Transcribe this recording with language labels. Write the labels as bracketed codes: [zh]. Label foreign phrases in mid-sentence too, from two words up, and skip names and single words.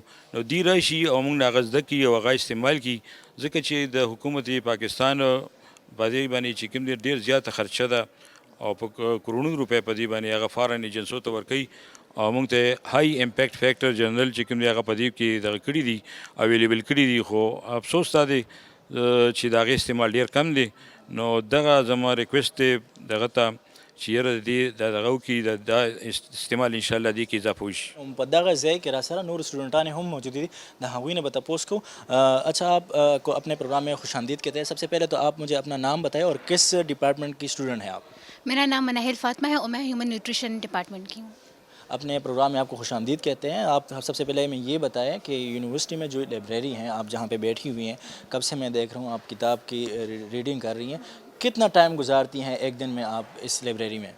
[ps] نو دی راشي او موږ نه هغه زده کړي او هغه استعمال کړي، ځکه چې د حکومت پاکستان په دې باندې چې کوم دی ډېر زیاته خرچه ده او په کروڑونو روپۍ په دې باندې هغه [en] foreign agencies [ps] ته ورکوي، او موږ ته [en] high impact factor journal [ps] چې کوم دی هغه په دې کې دغه کړي دي، اویلیبل کړي دي. خو افسوس دا دی چې د هغې استعمال ډېر کم دی. نو دغه زما ریکویسټ دی دغه ته چې یاره د دې دغه وکړي، دا استعمال انشاءالله دې کې اضافه وشي. په دغه ځای کې راسره نور اسٹوڈنٹان هم موجود دي، د هغوی نه به تپوس کو. [ur] اچھا، آپ کو اپنے پروگرام میں خوش آمدید کہتے ہیں. سب سے پہلے تو آپ مجھے اپنا نام بتائیں اور کس ڈپارٹمنٹ کی اسٹوڈنٹ ہیں آپ؟ میرا نام مناہل فاطمہ ہے اور میں [en] human nutrition [ur] ڈپارٹمنٹ کی ہوں. اپنے پروگرام میں آپ کو خوش آمدید کہتے ہیں. آپ سب سے پہلے میں یہ بتائیں کہ یونیورسٹی میں جو لائبریری ہیں آپ جہاں پہ بیٹھی ہوئی ہیں، کب سے میں دیکھ رہا ہوں آپ کتاب کی ریڈنگ کر رہی ہیں، کتنا ٹائم گزارتی ہیں ایک دن میں آپ اس لائبریری میں؟